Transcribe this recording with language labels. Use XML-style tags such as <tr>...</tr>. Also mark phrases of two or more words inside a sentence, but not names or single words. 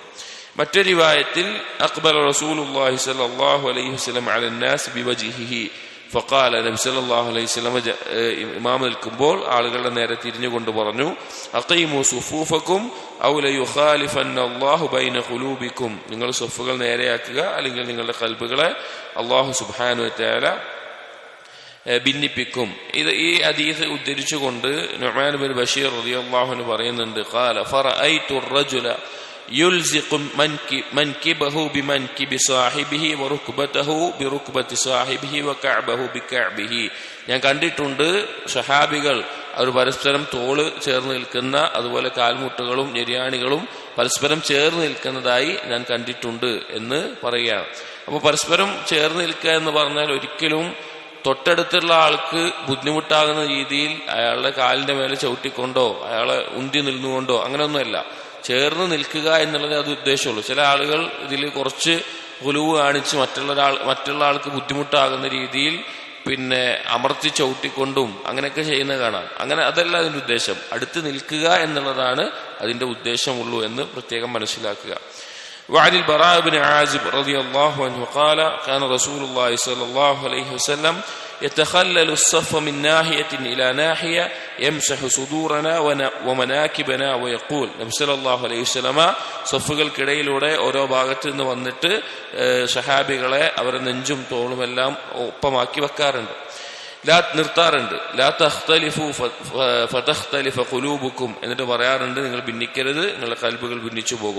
<ml>മറ്റൊരു റിവായത്തിൽ</ml> <ar>أقبل رسول الله صلى الله عليه وسلم على الناس بوجهه فقال, نبي صلى الله عليه وسلم</ar> <ml>ഇമാം നിൽക്കുമ്പോൾ ആളുകളുടെ നേരെ തിരിഞ്ഞുകൊണ്ട് പറഞ്ഞു,</ml> <ar>أقيموا صفوفكم أو ليخالفن الله بين قلوبكم,</ar> <ml>നിങ്ങൾ സഫുകൾ നേരെയാക്കുക, അല്ലെങ്കിൽ നിങ്ങളുടെ കൽബുകളെ</ml> <ar>الله سبحانه وتعالى</ar> <ml>ഭിന്നിപ്പിക്കും. ഈ ഹദീസ് ഉദ്ധരിച്ചുകൊണ്ട്</ml> <ar>നുഅ്മാൻ ഇബ്നു ബശീർ رضي الله عنه പറയുന്നുണ്ട്, قال فرأيت الرجل يلزق منكبه بمنكب صاحبه وركبته بركبة صاحبه وكعبه بكعبه,</ar> <ml>ഞാൻ കണ്ടിട്ടുണ്ട് സഹാബികൾ അവർ പരസ്പരം തോള് ചേർന്ന് നിൽക്കുന്ന, അതുപോലെ കാൽമുട്ടുകളും ഞെരിയാണികളും പരസ്പരം ചേർന്ന് നിൽക്കുന്നതായി ഞാൻ കണ്ടിട്ടുണ്ട് എന്ന് പറയുകയാണ്. അപ്പോൾ പരസ്പരം ചേർന്ന് നിൽക്കുക എന്ന് പറഞ്ഞാൽ ഒരിക്കലും തൊട്ടടുത്തുള്ള ആൾക്ക് ബുദ്ധിമുട്ടാകുന്ന രീതിയിൽ അയാളുടെ കാലിന്റെ മേലെ ചവിട്ടിക്കൊണ്ടോ അയാളെ ഉന്തി നിന്നുകൊണ്ടോ അങ്ങനെയൊന്നുമല്ല. ചേർന്ന് നിൽക്കുക എന്നുള്ളത് അത് ഉദ്ദേശമുള്ളൂ. ചില ആളുകൾ ഇതിൽ കുറച്ച് ഗുലുവ് കാണിച്ച് മറ്റുള്ള ആൾക്ക് ബുദ്ധിമുട്ടാകുന്ന രീതിയിൽ പിന്നെ അമർത്തി ചവിട്ടിക്കൊണ്ടും അങ്ങനെയൊക്കെ ചെയ്യുന്ന കാണാം. അങ്ങനെ അതല്ല അതിന്റെ ഉദ്ദേശം. അടുത്ത് നിൽക്കുക എന്നുള്ളതാണ് അതിന്റെ ഉദ്ദേശമുള്ളൂ എന്ന് പ്രത്യേകം മനസ്സിലാക്കുക.</ml> <ar>وعن البراء بن عازب رضي الله عنه قال كان رسول الله صلى الله عليه وسلم يتخلل الصف من ناحية إلى ناحية يمسح صدورنا ومناكبنا ويقول نبي صلى الله عليه وسلم</ar> <ml>സഫുകൾക്കിടയിലൂടെ ഓരോ ഭാഗത്ത് നിന്ന് വന്നിട്ട് സഹാബികളെ അവരുടെ നെഞ്ചും തോളുമെല്ലാം ഒപ്പമാക്കി വെക്കാറുണ്ട്, നിർത്താറുണ്ട്.</ml> <ar>لا تختلفوا فتختلف قلوبكم</ar> <ml>എന്നിട്ട് പറയാറുണ്ട്, നിങ്ങൾ ഭിന്നിക്കരുത്, നിങ്ങളുടെ കൽബുകൾ ഭിന്നിച്ചു പോകും.</ml>